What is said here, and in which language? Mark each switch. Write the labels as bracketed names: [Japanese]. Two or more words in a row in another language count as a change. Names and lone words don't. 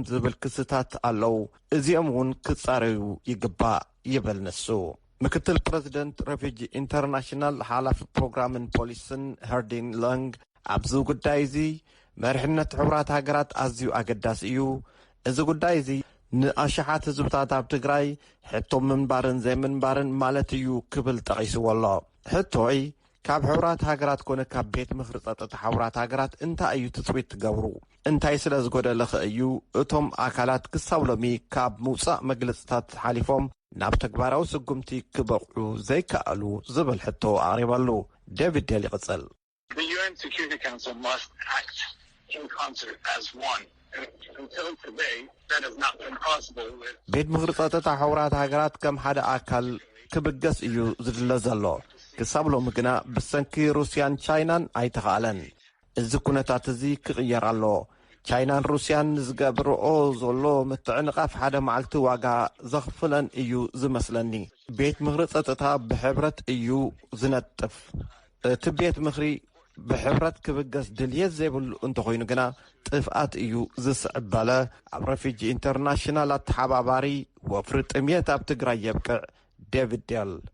[Tigrinya] ዝብል ክስታት ኣለዉ። እዚኦም እውን ክጻረዩ ይግባእ ይብል ንሱ። ምክትል ፕረዚደንት ረፊጂ ኢንተርናሽናል ሓላፊ ፕሮግራምን ፖሊስን ሄርዲን ሎንግ ኣብዚ ጉዳይ እዚ መሪሕነት ሕቡራት ሃገራት ኣዝዩ ኣገዳሲ እዩ። እዚ ጉዳይ እዚ ንኣሽሓት ህዝብታት ኣብ ትግራይ ሕቶም ምንባርን ዘይምንባርን ማለት እዩ ክብል ጠቒስዎ ኣሎ። ሕቶይ ካብ ሕቡራት ሃገራት ኮነ ካብ ቤት ምኽሪ ጸጥታ ሕቡራት ሃገራት እንታይ እዩ ትጽቢት ትገብሩ? እንታይ ስለ ዝጐደለኸ እዩ እቶም ኣካላት ክሳብ ሎሚ ካብ ምውፃእ መግለጽታት ሓሊፎም ናብ ተግባራዊ ስጉምቲ ክበቕዑ ዘይከኣሉ ዝብል ሕቶ ኣቕሪበሉ። ዴቪድ ዴል ይቕጽል። [English] The UN Security Council must act in concert as one. Until today, that has not been possible. [Tigrinya] ቤት ምኽሪ ጸጥታ ሕቡራት ሃገራት ከም ሓደ ኣካል ክብገስ እዩ ዝድለ ዘሎ። ክሳብ ሎሚ ግና ብሰንኪ ሩስያን ቻይናን ኣይተኻኣለን። እዚ ኩነታት እዚ ክቕየር ኣሎ። ቻይናን ሩስያን ዝገብርኦ ዘሎ ምትዕንቓፍ ሓደ መዓልቲ ዋጋ ዘኽፍለን እዩ ዝመስለኒ። ቤት ምኽሪ ጸጥታ ብሕብረት እዩ ዝነጥፍ። እቲ ቤት ምኽሪ ብሕብረት ክብገስ ድልየት ዘይብሉ እንተኾይኑ ግና ጥፍኣት እዩ ዝስዕበለ ኣብ ረፊጂ ኢንተርናሽናል ኣተሓባባሪ ወፍሪ ጥምየት ኣብ ትግራይ የብቅዕ ዴቪድ ዴል